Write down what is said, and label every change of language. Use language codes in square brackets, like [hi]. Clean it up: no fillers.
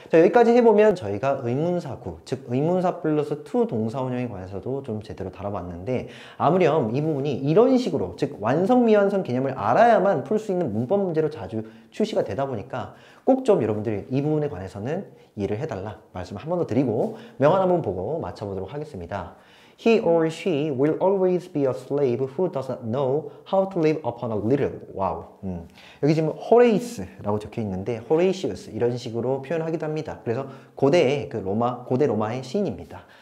[ko] 자, 여기까지 해보면 저희가 의문사구, 즉 의문사 플러스 to 동사원형에 관해서도 좀 제대로 다뤄봤는데, 아무렴 이 부분이 이런 식으로, 즉 완성 미완성 개념을 알아야만 풀 수 있는 문법 문제로 자주 출시가 되다 보니까 꼭 좀 여러분들이 이 부분에 관해서는 이해를 해달라 말씀을 한 번 더 드리고 명언 한번 보고 맞춰보도록 하겠습니다. [en] He or she will always be a slave who does not know how to live upon a little. [ko] 와우. 여기 지금 호레이스라고 적혀 있는데 호레이시우스 이런 식으로 표현하기도 합니다. 그래서 고대 로마의 시인입니다.